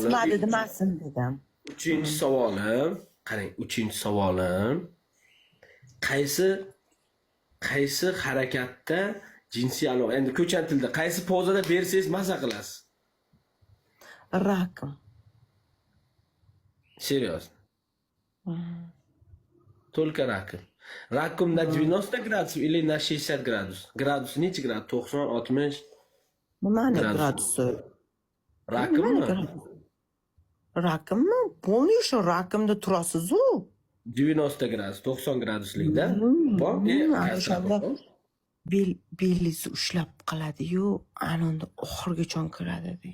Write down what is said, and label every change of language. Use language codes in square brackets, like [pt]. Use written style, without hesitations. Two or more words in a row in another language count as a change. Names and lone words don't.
[uz] Mensimadi demasin dedim. Uchinchi savolim. Qarang, uchinchi savolim. Qaysi harakatda jinsiy aloqa, endi ko'chan tilda qaysi pozada bersangiz maza qilasiz? Rakim. [ru] Серьезно. Только раком. Раком на 90 градусов или на 60 градусов? [uz] Градус nechi grad? 90, 60? Nimani Gradus. gradusi? Rakimmi? Rakimmi? Полный shu rakimda turasiz-ku. 90 gradus, 90 graduslikda. Bor, O'shanda belingizni ushlab qiladi-yu, ana unda oxirigacha kiradi.